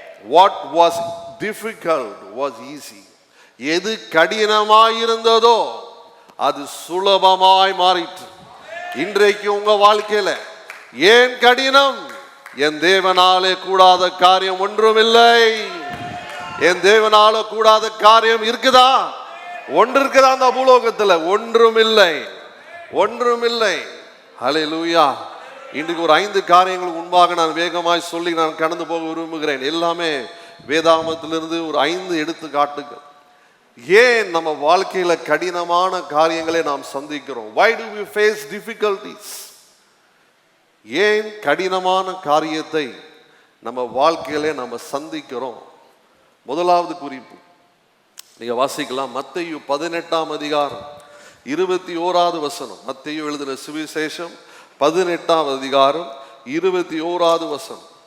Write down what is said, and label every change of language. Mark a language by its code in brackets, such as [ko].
[en] What was difficult was easy. [ta] எது கடினமாயிருந்ததோ அது சுலபமாய் மாறிற்று. இன்றைக்கு உங்க வாழ்க்கையில ஏன் கடினம்? என் தேவனாலே கூடாத காரியம் ஒன்றுமில்லை. என் தேவனால கூடாத காரியம் இருக்குதா? ஒன்று இருக்குதா? அந்த பூலோகத்துல ஒன்றுமில்லை, ஒன்றுமில்லை. அல்லேலூயா. இன்றைக்கு ஒரு 5 காரியங்களுக்கு முன்பாக நான் வேகமாய் சொல்லி நான் கடந்து போக விரும்புகிறேன். எல்லாமே வேதாகமத்திலிருந்து ஒரு 5 எடுத்துக்காட்டுகள். ஏன் நம்ம வாழ்க்கையில கடினமான காரியங்களை நாம் சந்திக்கிறோம்? [en] Why do we face difficulties? [ta] ஏன் கடினமான காரியத்தை நம்ம வாழ்க்கையில நம்ம சந்திக்கிறோம்? முதலாவது குறிப்பு நீங்க வாசிக்கலாம். மத்தேயு 18ஆம் அதிகாரம் 21வது வசனம். மத்தேயு எழுதின சுவிசேஷம் 18ஆம் அதிகாரம் 21வது வசனம்.